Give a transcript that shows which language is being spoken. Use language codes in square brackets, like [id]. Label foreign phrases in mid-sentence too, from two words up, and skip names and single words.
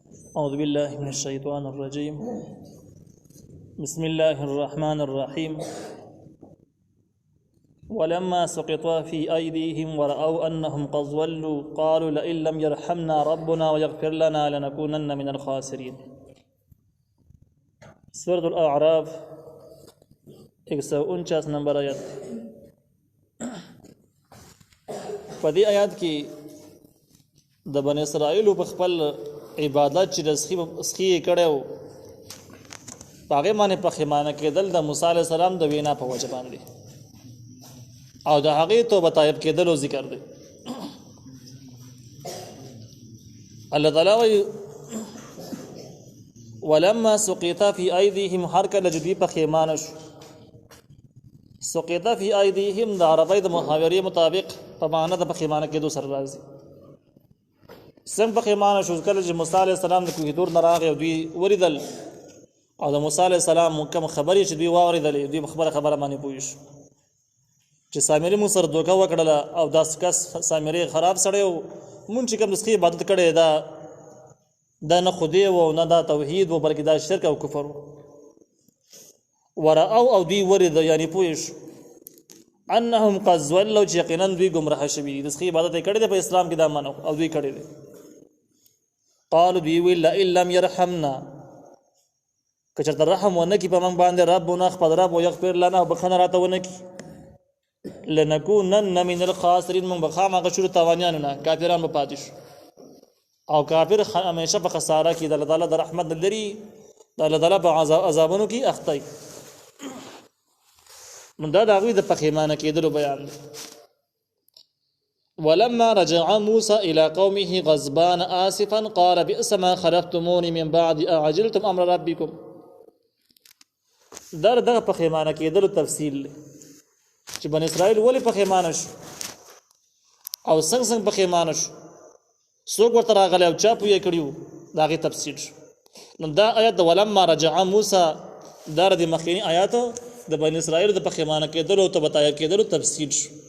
[ar] أعوذ بالله من الشيطان الرجيم بسم الله الرحمن الرحيم ولما سقط في أيديهم ورأوا أنهم قد ضلوا قالوا لئن لم يرحمنا ربنا ويغفر لنا لنكونن من الخاسرين. [ps] سورة الأعراف 149 نمبر آیت. په دې آیات کې د بنی اسرائیل په خپل عبادت چې د سخی کړو هغه باندې پښیمانه کېدل د موسی [ar] علی السلام [ps] د وینا په وجه باندې او د هغه توبه طیب کېدل او ذکر دی. الله تعالی وی [ar] ولما سقط في ايديهم [ps] حركه لجدي پښیمانه شو. [ar] سقط في ايديهم [ps] د عربی د محاورې مطابق په معنا د پښیمانه کېدو سره راځي. څنګه پښیمانه شو کله چې موسی [ar] علی السلام [ps] د کوه تور نه راغی او دوی وریدل او د موسی [ar] علی السلام [ps] کوم خبرې چې دوی واوریدلې دوی خبره باندې پوه شو چې سامری مو سره دوکه وکړله او داس کس سامری خراب سړی و مونږ چې کوم د سخی عبادت کړی دا نه خدای و نه دا توحید و بلکې دا شرک او کفر و. ورأو او دوی ورید یعنی پوه شو [ar] انهم قد ضلوا [ps] چې یقینا دوی گمراه شوي د سخی عبادت کړی دی په اسلام کې دا منو او دوی کړی دی. قالوا دوی ویل [ar] لئن لم يرحمنا [ps] که چېرته رحم ونه کړي په موږ باندې ربنا خپل رب [ar] ویغفر لنا [ps] او بخښنه راته ونه کړي [ar] لنکونن من الخاسرین [ps] موږ به خامخا شو تاوانیانو نه کافران به پاتې شو او کافر همیشه په خساره کې د الله تعالی د رحمت نه لري د الله تعالی په عذابونو کې اخته وي. نو دا د هغوی د پښیمانه کېدلو بیان دی. [ar] ولما رجع موسى إلى قومه غضبان آسفا قال بئس ما خلفتموني من بعد أعجلتم أمر ربكم. [ps] دغه پښیمانه کېدلو تفصیل دی چې بنی اسرائیل ولې پښیمانه شو او څنګه پښیمانه شو څوک ورته راغلی او چا پوی کړیو د هغې تفصیل شو. نو دا آیت د [ar] ولما رجع موسی [ps] دا د مخکیني آیاتو د بنی اسرائیل د پښیمانه کېدلو او طیب کېدلو تفصیل شو.